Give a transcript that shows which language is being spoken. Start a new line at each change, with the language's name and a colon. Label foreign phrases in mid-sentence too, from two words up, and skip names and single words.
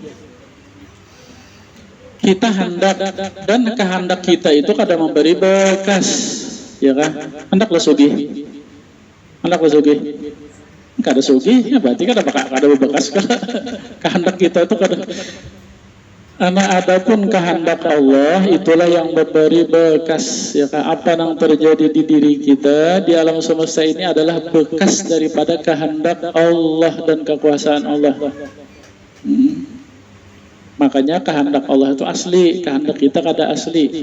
Indonesian: Kita hendak, dan kehendak kita itu kada memberi bekas, ya kan?
Banjar: Hendaklah sugih. kada sugih ya berarti kada bebekas kehendak kita itu kada.
Indonesian: Adapun kehendak Allah itulah yang memberi bekas ya kan, apa yang terjadi di diri kita di alam semesta ini adalah bekas daripada kehendak Allah dan kekuasaan Allah. Makanya kehendak Allah itu asli, kehendak kita kada asli.